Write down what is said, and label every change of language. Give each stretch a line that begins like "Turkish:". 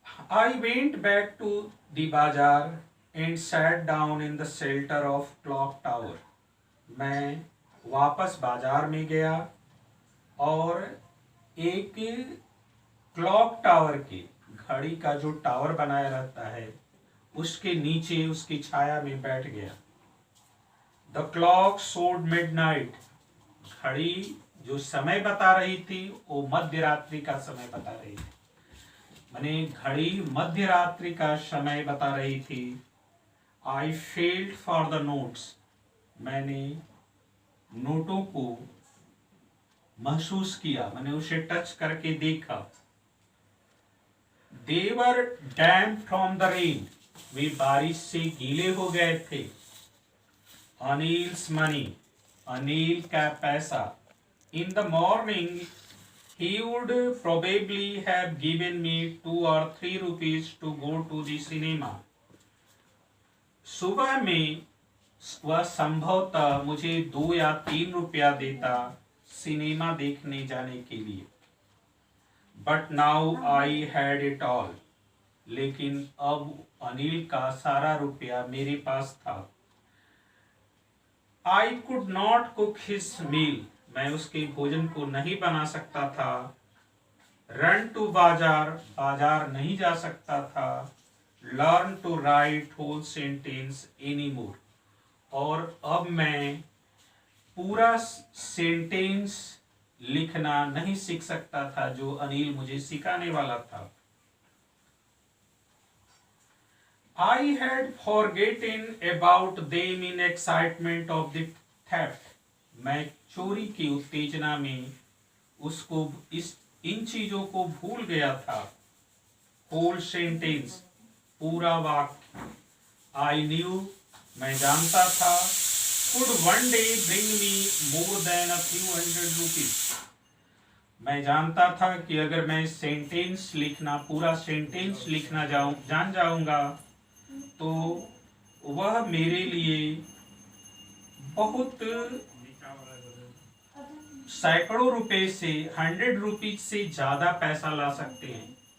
English: I went back to the bazaar and sat down in the shelter of clock tower।
Hindi: मैं वापस बाजार में गया और एक क्लॉक टावर के, घड़ी का जो टावर बनाया रहता है, उसके नीचे उसकी छाया में बैठ गया।
English: The clock showed midnight.
Hindi: घड़ी जो समय बता रही थी वो मध्य रात्रि का समय बता रही थी। माने घड़ी मध्य रात्रि का समय बता रही थी।
English: I felt for the notes.
Hindi: मैंने नोटों को महसूस किया, मैंने उसे टच करके देखा।
English: They were damp from the rain।
Hindi: वे बारिश से गीले हो गए थे।
English: Anil's money.
Hindi: अनिल का पैसा।
English: In the morning he would probably have given me 2 or 3 rupees to go to the cinema।
Hindi: सुबह में वह संभवतः मुझे 2 या 3 रुपया देता सिनेमा देखने जाने के लिए।
English: But now I had it all.
Hindi: लेकिन अब अनिल का सारा रुपया मेरे पास था।
English: I could not cook his meal.
Hindi: मैं उसके भोजन को नहीं बना सकता था।
English: Run to bazaar.
Hindi: बाजार नहीं जा सकता था।
English: Learn to write whole sentence any more.
Hindi: और अब मैं पूरा सेंटेंस लिखना नहीं सीख सकता था जो अनिल मुझे सिखाने वाला था।
English: I had forgotten about them in excitement of the theft।
Hindi: मैं चोरी की उत्तेजना में उसको इन चीजों को भूल गया था।
English: whole sentence,
Hindi: पूरा वाक्य।
English: I knew,
Hindi: मैं जानता था।
English: could one day bring me more than a few hundred rupees,
Hindi: मैं जानता था कि अगर मैं सेंटेंस लिखना, पूरा सेंटेंस लिखना जान जाऊंगा तो वह मेरे लिए बहुत सैकड़ों रुपए से, 100 रुपीज से ज्यादा पैसा ला सकते हैं।